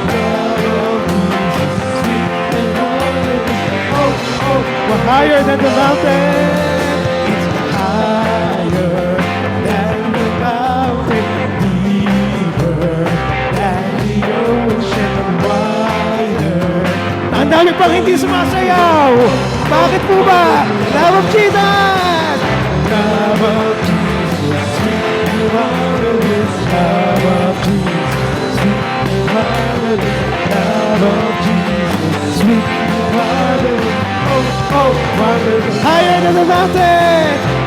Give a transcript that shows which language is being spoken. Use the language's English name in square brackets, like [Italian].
[English] Love of Jesus, sweet and marvelous. Oh, oh, we're higher than the mountain. It's higher than the mountain, deeper than the ocean, wider. [Filipino] Ang dami pang hindi sumasayaw. Bakit po ba? [English] Love of Jesus! Love of Jesus, sweet and marvelous. Love of Jesus, sweet and marvelous. Love of Jesus, sweet and marvelous. Oh, oh, marvelous. Higher than the mountain.